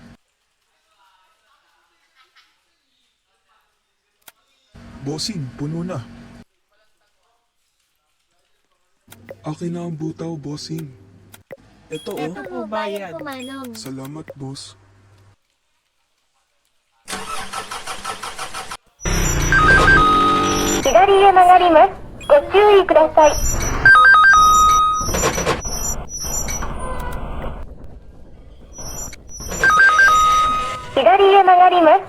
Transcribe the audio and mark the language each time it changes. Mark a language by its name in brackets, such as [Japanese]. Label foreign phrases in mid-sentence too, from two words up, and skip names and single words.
[Filipino] Bossing, puno na. Akin na ang butaw, bossing. Ito Ito po bayan po Manong. Salamat, boss. [Japanese] 左へ曲がります。ご注意ください。左へ曲がります。